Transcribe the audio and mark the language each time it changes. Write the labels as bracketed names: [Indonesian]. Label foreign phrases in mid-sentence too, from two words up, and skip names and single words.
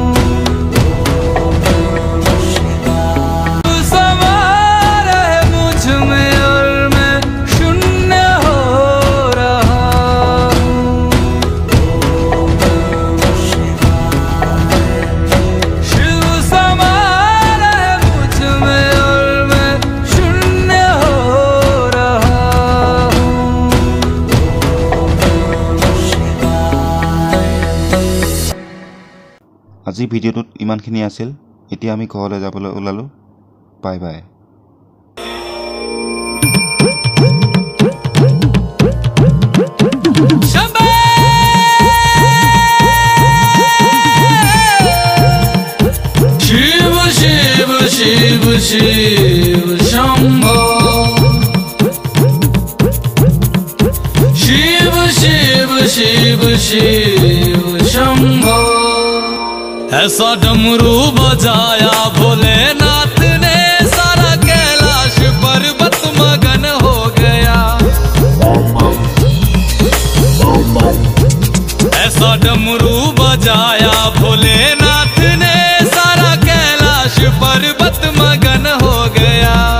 [Hindi] शिव समा रहे मुझ में और मैं शून्य हो रहा हूँ। शिव समा रहे मुझ में और मैं शून्य हो रहा हूँ। [Assamese] আজি ভিডিঅ'টোত ইমানখিনি আছিল। এতিয়া আমি ঘৰলৈ যাবলৈ ওলালোঁ। [English] bye bye. [Hindi] शंभो शिव शिव शिव शिव शंभो शिव शिव शिव शिव शंभो। ऐसा डमरू बजाया भोलेनाथ ने सारा कैलाश पर्वत मगन हो गया। ऐसा डमरू बजाया भोलेनाथ ने, सारा कैलाश पर्वत मगन हो गया।